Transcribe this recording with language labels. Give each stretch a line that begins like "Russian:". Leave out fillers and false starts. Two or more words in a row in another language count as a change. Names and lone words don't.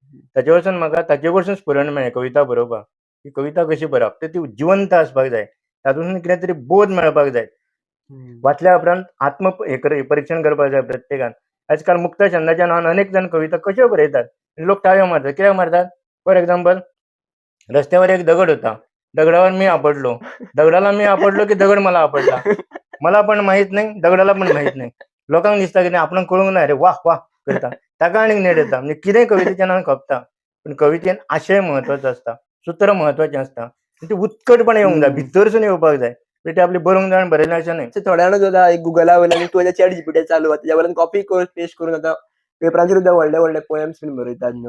Konkani: ताचे वरसून म्हाका ताचे कडसून स्फुरण मेळ्ळें कविता बरोवपाक. ही कविता कशी बरोवप, ती जिवंत आसपाक जाय, तातूंतल्यान कितें तरी बोध मेळपाक जाय. वाचल्या उपरांत परीक्षण करपाक जाय प्रत्येकान. आजकाल मुक्त छंदाच्या नांवान अनेक जाण कविता कश्यो बरयतात, लोक टाळयो मारतात. कित्याक मारतात?
English: for example,
Marathi: रस्त्यावर एक दगड होता, दगडावर मी आपडलो, दगडाला मी आपडलो की दगड मला आपडला, मला पण माहित नाही, दगडाला पण माहित नाही.
Konkani: लोकांक दिसता की आपण कळूंक ना रे, वाह वाह करता, ताका आनीक नेट येता. म्हणजे कितें कवितेच्या नांवान खपता. पण कवितेन आशय म्हत्वाचो आसता, सूत्र म्हत्वाचें आसता, ती उत्कटपणे येवंक जाय, भितरसून येवपाक जाय. ते आपली बरोवंक जाय बरयलें अशें न्हय. थोड्या जाणां जाता एक गुगला वयल्यान तूं चॅट जीपीटी चालू आसा, तेच्या वयल्यान कॉपी करून पेस्ट करून आतां पेपरांचेर सुद्दां व्हडले व्हडले पोएम्स बीन बरयतात न्हू.